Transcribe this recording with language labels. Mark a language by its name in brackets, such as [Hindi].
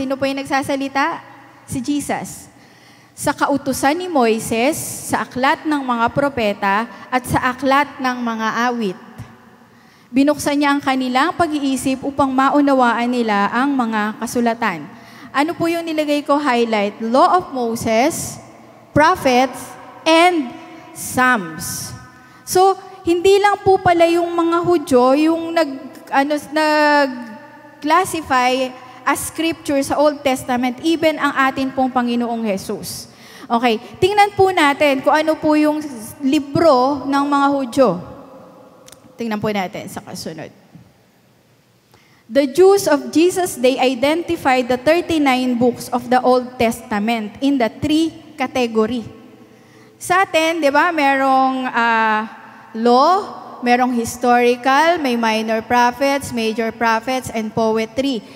[Filipino] Sino po yung nagsasalita? Si Jesus. Sa kautusan ni Moises, sa aklat ng mga propeta, at sa aklat ng mga awit. Binuksan niya ang kanilang pag-iisip upang maunawaan nila ang mga kasulatan. Ano po yung nilagay ko highlight? [English] Law of Moses, prophets, and Psalms. [Filipino] So, hindi lang po pala yung mga Hudyo yung nag-classify as scripture sa Old Testament, even ang atin pong Panginoong Jesus. Okay, tingnan po natin kung ano po yung libro ng mga Hudyo. Tingnan po natin sa kasunod. [English] The Jews of Jesus, they identified the 39 books of the Old Testament in the 3 category. [Filipino] Sa atin, di ba, merong law, merong historical, may minor prophets, major prophets, and poetry.